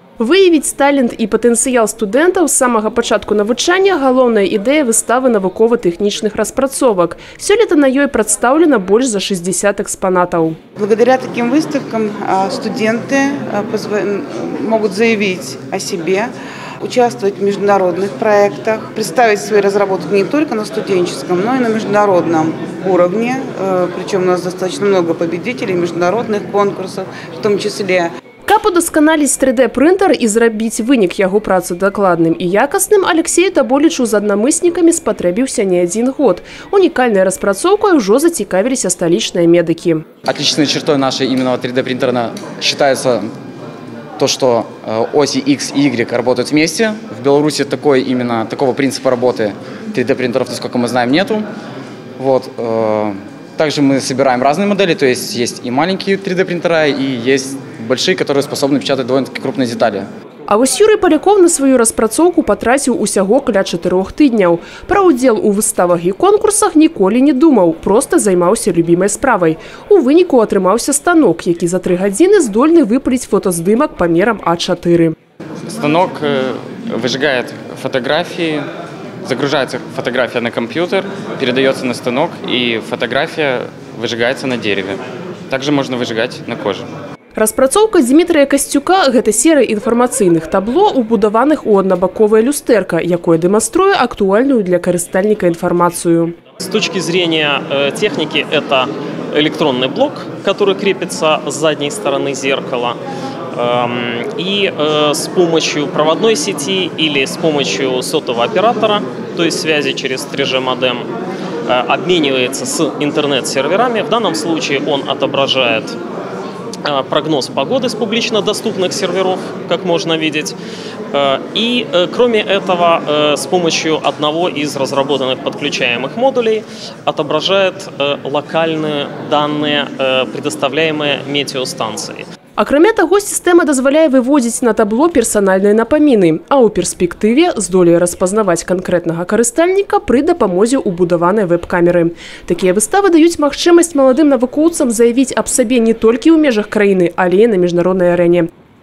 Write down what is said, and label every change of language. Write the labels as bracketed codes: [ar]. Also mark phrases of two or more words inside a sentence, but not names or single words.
[be] Выявіць талент і патэнцыял студэнтаў з самага пачатку навучання – галоўная ідэя выставы навукова-тэхнічных распрацовак. Сёлета на ёй прадстаўлена больш за 60 экспанатаў. [ru] Благодаря таким выставкам студенты могут заявить о себе, участвовать в международных проектах, представить свои разработки не только на студенческом, но и на международном уровне. Причем у нас достаточно много победителей международных конкурсов, в том числе. [be] Каб удасканаліць 3D-прынтер і зрабіць вынік яго працы дакладным і якасным, Алексею Таболічу з аднамыснікамі спатрэбіўся [ru] не один [be] год. Унікальнай распрацоўкай ужо зацікавіліся сталічныя медыкі. [ru] Отличной чертой нашей именно 3D-принтера считается то, что оси X и Y работают вместе. В Беларуси такого принципа работы 3D-принтеров, насколько мы знаем, нету. Также мы собираем разные модели, то есть и маленькие 3D-принтера, и есть большие, которые способны печатать довольно-таки крупные детали. [be] А вось Юрый Поляков на сваю распрацоўку патраціў усяго каля 4 тыдняў. Пра ўдзел у выставах і конкурсах ніколі не думаў, проста займаўся любімай справай. У выніку атрымаўся станок, які за 3 гадзіны здольны выпаліць фотаздымак памерам А4. [ru] Станок выжигает фотографии, загружается фотография на компьютер, передается на станок, и фотография выжигается на дереве. Также можно выжигать на коже. [be] Распрацоўка Дмітрыя Касцюка – гэта серыя інфармацыйных табло, убудаваных у аднабаковае люстэрка, якое дэманструе актуальную для карыстальніка інфармацыю. [ru] С точки зрения техники это электронный блок, который крепится с задней стороны зеркала. И с помощью проводной сети или с помощью сотового оператора, то есть связи через 3G модем, обменивается с интернет-серверами. В данном случае он отображает прогноз погоды с публично доступных серверов, как можно видеть. И кроме этого, с помощью одного из разработанных подключаемых модулей отображает локальные данные, предоставляемые метеостанцией. [be] Акрамя таго, сістэма дазваляе выводзіць на табло персанальныя напаміны, а ў перспектыве здолее распазнаваць канкрэтнага карыстальніка пры дапамозе ўбудаванай веб-камеры. Такія выставы даюць магчымасць маладым навукоўцам заявіць аб сабе не толькі ў межах краіны, але і на міжнароднай арэне.